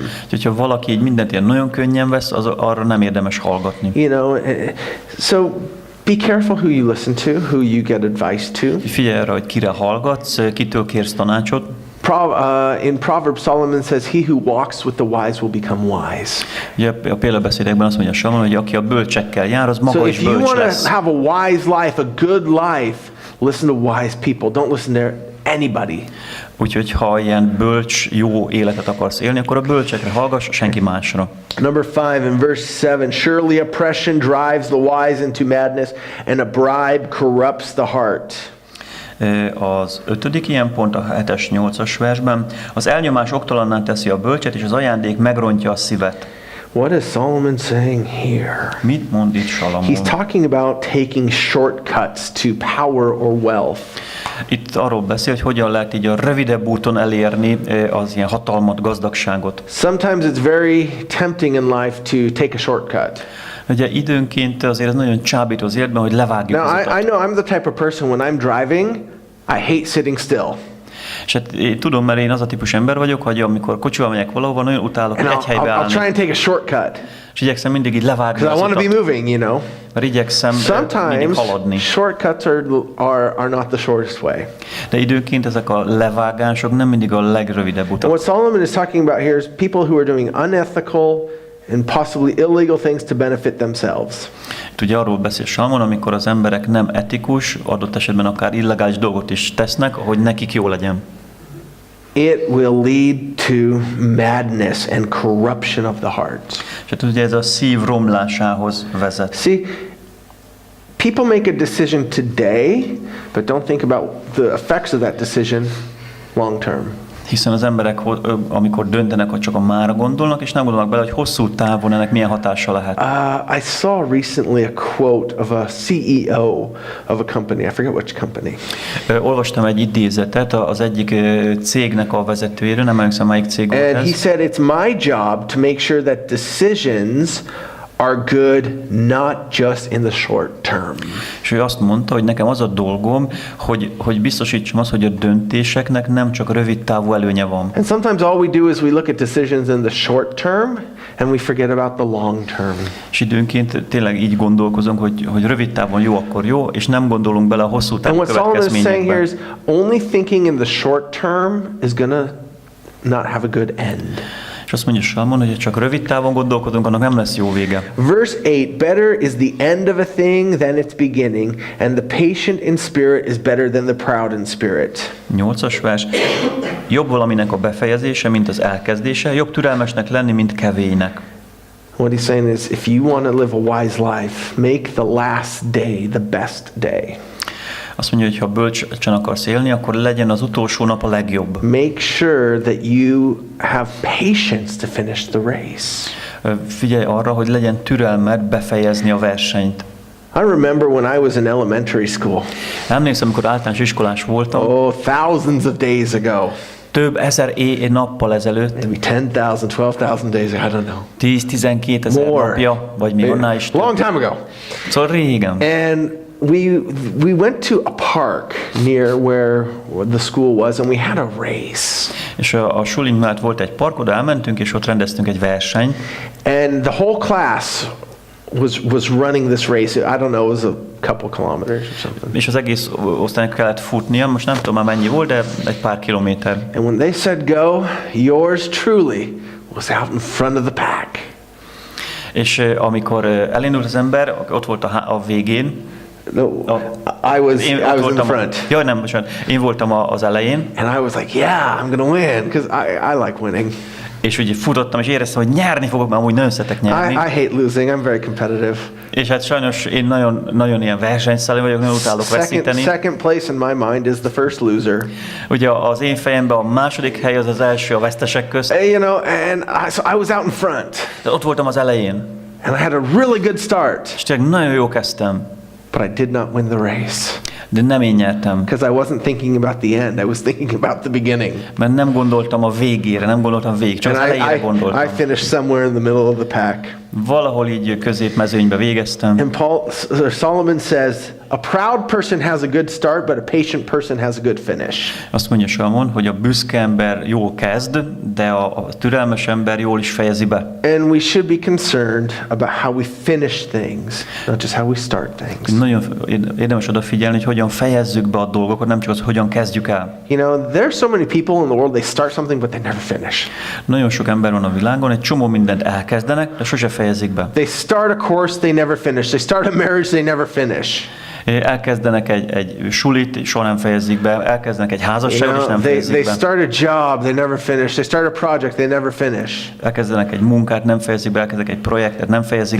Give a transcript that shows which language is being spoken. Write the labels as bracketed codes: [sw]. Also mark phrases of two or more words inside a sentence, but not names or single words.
[hu] Úgyhogy ha valaki így mindent ilyen nagyon könnyen vesz, arra nem érdemes hallgatni. [en] You know, so be careful who you listen to, who you get advice to. [hu] Figyelj arra, hogy kire hallgatsz, kitől kérsz tanácsot. [en] In Proverbs, Solomon says, "He who walks with the wise will become wise." [hu] Ugye a példabeszédekben azt mondja Salamon, hogy aki a bölcsekkel jár, az [en] So [hu] maga is [en] if you [hu] bölcs [en] want [hu] lesz. [en] to have a wise life, a good life, listen to wise people. Don't listen to anybody. [hu] Úgyhogy ha ilyen bölcs, jó életet akarsz élni, akkor a bölcsekre hallgass, senki másra. [en] Number 5 in verse 7, surely oppression drives the wise into madness, and a bribe corrupts the heart. [hu] Az 5. ilyen pont a 7-es, 8-as versben. Az elnyomás oktalanná teszi a bölcset, és az ajándék megrontja a szívet. [en] What is Solomon saying here? [hu] Mit mond itt Salamon? [en] He's talking about taking shortcuts to power or wealth. [hu] Itt arról beszél, hogy hogyan lehet így a rövidebb úton elérni az ilyen hatalmat, gazdagságot. [en] Sometimes it's very tempting in life to take a shortcut. [hu] Ugye időnként azért ez nagyon csábító az életben, hogy levágjuk [en] Now, [hu] az utat. [en] I know I'm the type of person when I'm driving, I hate sitting still. [hu] És hát én tudom, mert én az a típus ember vagyok, hogy amikor kocsival megyek valahova, nagyon utálok [en] And [hu] egy helybe [en] I'll try [hu] állni. [en] and take a shortcut [hu] És igyekszem mindig így levágni [en] because I [hu] az [en] want to be [hu] utat, [en] moving, you know. [hu] mert igyekszem mindig [en] Sometimes [hu] haladni. [en] shortcuts are not the shortest way. [hu] De időnként ezek a levágások nem mindig a legrövidebb [en] And [hu] utak. [en] what Solomon is talking about here is people who are doing unethical and possibly illegal things to benefit themselves. [hu] Itt ugye arról beszél Salamon, amikor az emberek nem etikus, adott esetben akár illegális dolgot is tesznek, hogy nekik jó legyen. [en] It will lead to madness and corruption of the heart. [hu] És hát ugye ez a szív romlásához vezet. [en] See, people make a decision today, but don't think about the effects of that decision long term. [hu] Hiszen az emberek, amikor döntenek, hogy csak a mára gondolnak, és nem gondolnak bele, hogy hosszú távon ennek milyen hatása lehet. [en] I saw recently a quote of a CEO of a company. I forget which company. [hu] Olvastam egy idézetet az egyik cégnek a vezetőjéről, nem emlékszem, melyik cég volt [en] And he [hu] ez. [en] said, it's my job to make sure that decisions are good, not just in the short term. [hu] És ő azt mondta, hogy nekem az a dolgom, hogy biztosítsam azt, hogy a döntéseknek nem csak rövid távú előnye van. [en] And sometimes all we do is we look at decisions in the short term and we forget about the long term. [hu] És időnként tényleg így gondolkozunk, hogy rövid távon jó, akkor jó, és nem gondolunk bele a hosszú [en] And [hu] távú [en] what Solomon is saying here [hu] következményekbe. [en] is only thinking in the short term is gonna not have a good end. [hu] És azt mondja Salamon, hogy ha csak rövid távon gondolkodunk, annak nem lesz jó vége. [en] Verse 8, better is the end of a thing than its beginning, and the patient in spirit is better than the proud in spirit. [hu] 8-as vers. Jobb valaminek a befejezése, mint az elkezdése, jobb türelmesnek lenni, mint kevélynek. [en] What he's saying is if you want to live a wise life, make the last day the best day. [hu] Azt mondja, hogy ha bölcsen akarsz élni, akkor legyen az utolsó nap a legjobb. [en] Make sure that you have patience to finish the race. [hu] Figyelj arra, hogy legyen türelmed befejezni a versenyt. [en] I remember when I was in elementary school. [hu] Emlékszem, amikor általános iskolás voltam, [en] Oh, thousands of days ago. [hu] több ezer nappal ezelőtt, [en] Maybe 10,000, 12,000 days ago, I don't know. [hu] 10-12 ezer [en] More. [hu] napja, vagy még annál is több. [en] Long time ago. [hu] Szóval régen. [en] And we went to a park near where the school was, and we had a race. [hu] És a sulink mellett volt egy park, oda elmentünk, és ott rendeztünk egy versenyt. [en] And the whole class was running this race. I don't know, it was a couple kilometers or something. [hu] És az egész osztálynak kellett futnia, most nem tudom már mennyi volt, de egy pár kilométer. [en] And when they said go, yours truly was out in front of the pack. [hu] És amikor elindult az ember, ott volt a végén. [en] No, I was in the [hu] voltam [en] front. [hu] Jaj, nem, bocsánat. Én voltam az elején. [en] And I was like, yeah, I'm going to win, because I like winning. [hu] És úgy futottam, és éreztem, hogy nyerni fogok, mert amúgy nagyon szeretek nyerni. [en] I hate losing. I'm very competitive. [hu] És hát sajnos én nagyon ilyen versenyszellem vagyok, nagyon utálok veszíteni. [en] Second place in my mind is the first loser. [hu] Ugye az én fejemben a második hely az első a vesztesek közt. [en] You know, and so I was out in front. [hu] De ott voltam az elején. [en] And I had a really good start. [hu] És tényleg nagyon jó kezdtem. [en] But but I did not win the race. [hu] De nem én nyertem, [en] Because I wasn't thinking about the end. I was thinking about the beginning. [hu] mert nem gondoltam a végére, nem gondoltam végig, csak az [en] And [hu] elejére gondoltam. [en] I finished somewhere in the middle of the pack. [hu] Valahol így középmezőnybe végeztem. [en] And Solomon says, a proud person has a good start, but a patient person has a good finish. [hu] Azt mondja Salmon, hogy a büszke ember jól kezd, de a türelmes ember jól is fejezi be. [en] And we should be concerned about how we finish things, not just how we start things. [hu] Nagyon érdemes odafigyelni, hogy hogyan fejezzük be a dolgokat, nem csak az, hogyan kezdjük el. [en] You know, there's so many people in the world, they start something, but they never finish. [hu] Nagyon sok ember van a világon, egy csomó mindent elkezdenek, de sose fejezik be. [en] They start a course, they never finish. They start a marriage, they never finish. [hu] Elkezdenek egy sulit, és soha nem fejezik be. Elkezdenek egy házasságot, és nem fejezik [en] They [hu] be. [en] start a job, they never finish. They start a project, they never finish. [hu] Elkezdenek egy munkát, nem fejezik be. Elkezdenek egy projektet, nem fejezik